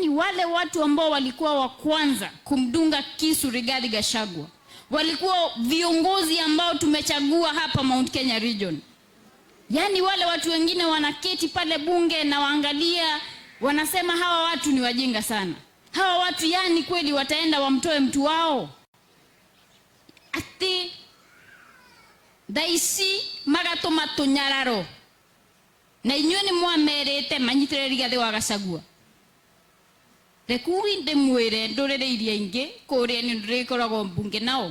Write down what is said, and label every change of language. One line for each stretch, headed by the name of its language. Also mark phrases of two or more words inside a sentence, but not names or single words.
Swahili: wale watu ambao walikuwa wa kwanza kumdunga kisu Rigathi Gachagua walikuwa viongozi ambao tumechagua hapa Mount Kenya region. Yani wale watu wengine wanaketi pale bunge na waangalia, wanasema hawa watu ni wajinga sana. Hawa watu yani kweli wataenda wamtoe mtu wao?
Kikuyu: Ati daisi magatuma tunyararo na inyuĩ nĩ mwamerete manyitĩrĩre Rigathi wa Gachagua. Rekugi ndĩmwĩre ndũrĩrĩ iria ingĩ kũrĩa nĩ ndĩrĩkoragwo mbunge nao.